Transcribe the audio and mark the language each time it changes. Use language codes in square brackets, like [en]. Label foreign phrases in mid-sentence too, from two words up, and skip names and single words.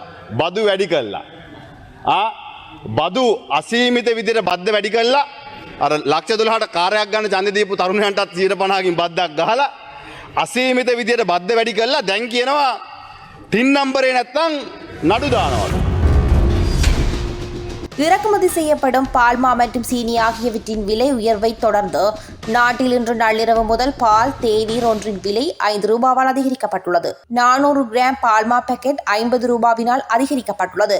[si] බදු වැඩි කළා. බදු අසීමිත විදිහට බද්ද වැඩි කළා. අර ලක්ෂ 12ට කාර්යයක් ගන්න ඡන්දෙ දීපු තරුණයන්ටත් 50කින් බද්දක් ගහලා අසීමිත විදිහට බද්ද වැඩි කළා. දැන් කියනවා ටින් නම්බරේ නැත්තම් නඩු දානවා. [ta] இறக்குமதி செய்யப்படும் பால்மா மற்றும் சீனி ஆகியவற்றின் விலை உயர்வை தொடர்ந்து நாட்டில் இன்று நள்ளிரவு முதல் பால் தேநீர் ஒன்றின் விலை 5 ரூபாவால் அதிகரிக்கப்பட்டுள்ளது. 400 கிராம் பால்மா பாக்கெட் 50 ரூபாவினால் அதிகரிக்கப்பட்டுள்ளது.